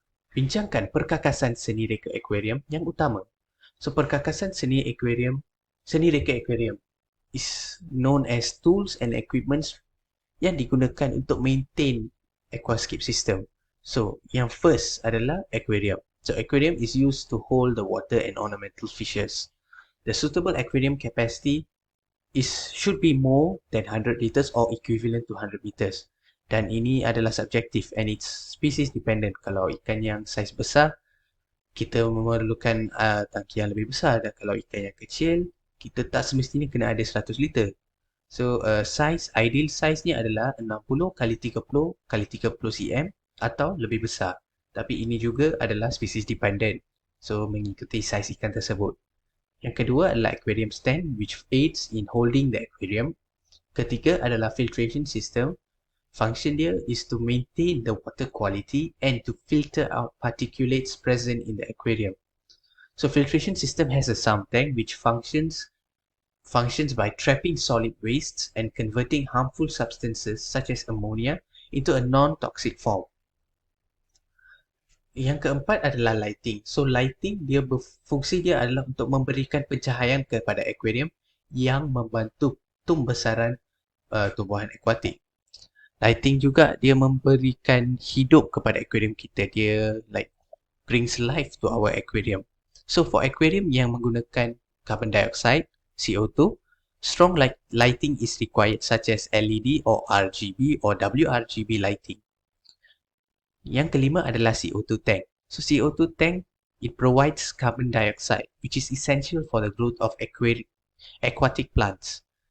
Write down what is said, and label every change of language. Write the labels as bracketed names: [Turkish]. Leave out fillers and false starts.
[Malay] Bincangkan perkakasan seni reka akuarium yang utama. So, perkakasan seni reka akuarium [English] is known as tools and equipments [Malay] yang digunakan untuk maintain aquascape system. So, yang first adalah aquarium. [English] So, aquarium is used to hold the water and ornamental fishes. The suitable aquarium capacity should be more than 100 liters or equivalent to 100 meters. [Malay] Dan ini adalah subjektif [English] and it's species dependent. [Malay] Kalau ikan yang saiz besar, kita memerlukan tangki yang lebih besar, dan kalau ikan yang kecil, kita tak semestinya kena ada 100 liter. So, ideal size ni adalah 60 kali 30 kali 30 cm atau lebih besar. Tapi ini juga adalah species dependent. So, mengikuti saiz ikan tersebut. Yang kedua adalah aquarium stand, [English] which aids in holding the aquarium. [Malay] Ketiga adalah filtration system. Function dia [English] is to maintain the water quality and to filter out particulates present in the aquarium. So filtration system has a sump tank which functions by trapping solid wastes and converting harmful substances such as ammonia into a non-toxic form. [Malay] Yang keempat adalah lighting. So lighting fungsi dia adalah untuk memberikan pencahayaan kepada aquarium yang membantu tumbesaran tumbuhan akuatik. Lighting juga dia memberikan hidup kepada aquarium kita. [English] Dia brings life to our aquarium. So for aquarium yang menggunakan carbon dioxide, CO2, strong lighting is required such as LED or RGB or WRGB lighting. [Malay] Yang kelima adalah CO2 tank. [English] So CO2 tank, it provides carbon dioxide which is essential for the growth of aquatic plants.